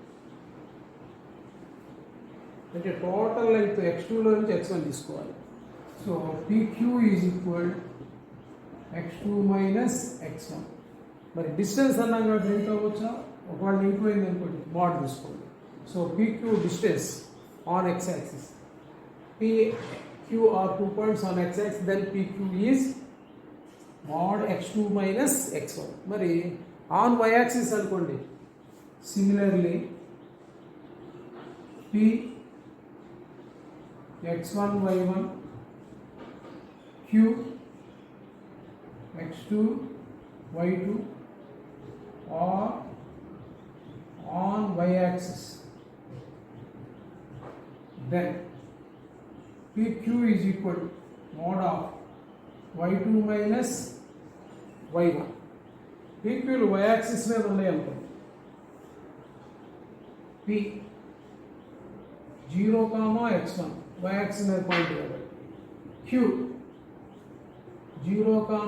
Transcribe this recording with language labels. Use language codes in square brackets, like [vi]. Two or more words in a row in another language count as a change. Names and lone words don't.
[te] అంటే [en] total length [te] x2లో నుంచి x1 తీసుకోవాలి. [en] So PQ is equal x2 minus x1. [te] మరి డిస్టెన్స్ అన్నాం కాబట్టి లింక్ అవ్వచ్చా, ఒకవేళ లింక్ అయింది అనుకోండి మోడ్ తీసుకోండి. [en] So PQ distance on x axis, PQ are 2 points on x axis, then PQ is mod x2 minus x1. మరి on y axis అనుకోండి, similarly P x1 y1 Q x2 y2 are on y axis. Then PQ is equal to mod of y2 minus y1. [te] PQలు [en] y axis [te] మీద ఉన్నాయి అనుకోండి, P 0, x1 [en] y axis [te] మీద పాయింట్ కాబట్టి, Q 0,